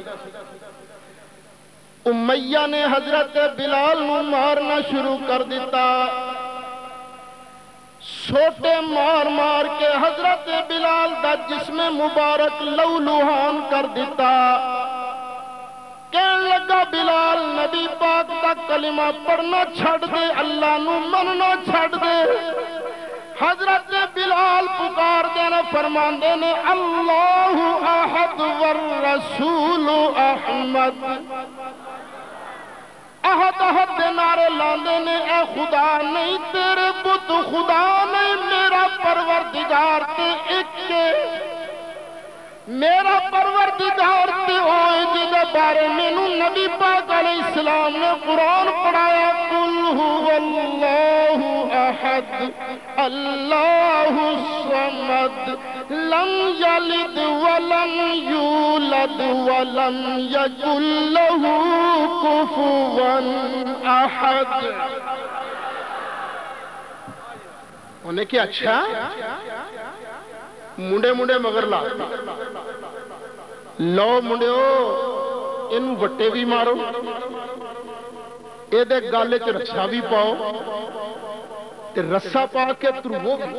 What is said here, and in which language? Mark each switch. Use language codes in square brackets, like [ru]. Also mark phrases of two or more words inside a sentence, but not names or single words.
[pa] امیہ نے حضرت بلال نو مارنا شروع کر دیتا. سوٹے مار مار کے حضرت بلال دا جسم مبارک لو لوہان کر دیتا. کہنے لگا بلال نبی پاک دا کلمہ پڑھنا چھڑ دے اللہ نو مننا چھڑ دے. حضرت بلال پکار دینا فرماندے نے [ar] اللہ احد والرسول احمد. احد احد [pa] دے نعرے لاندے نے اے خدا نہیں تیرے بت خدا نہیں میرا پروردگار تے ایک میرا پروردگار تے ہوئے جدے بارے مینوں نبی پاک [ar] علیہ السلام [pa] نے قرآن پڑھایا [ar] قل هو اللہ احد اللہ الصمد لم یلد ولم یولد ولم یکن لہ کفوا احد. [pa] انہیں کہ اچھا منڈے منڈے مگر لا لو منڈیو انہوں وٹے بھی مارو اے دے گالے چ رسا بھی پاؤ تے رسا پا کے تروو بھی.